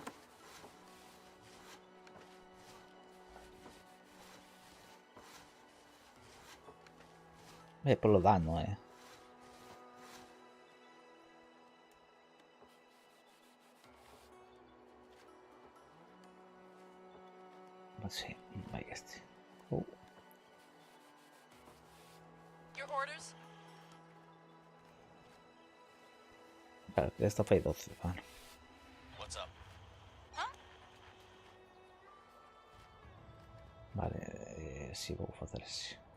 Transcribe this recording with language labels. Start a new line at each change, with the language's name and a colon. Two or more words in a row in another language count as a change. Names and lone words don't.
Galician: Polo dano, Sí, vai este.
English: Your orders?
Galician: Claro, esta fai 12, vale.
English: What's up?
Galician: Vale, si vou facer ese.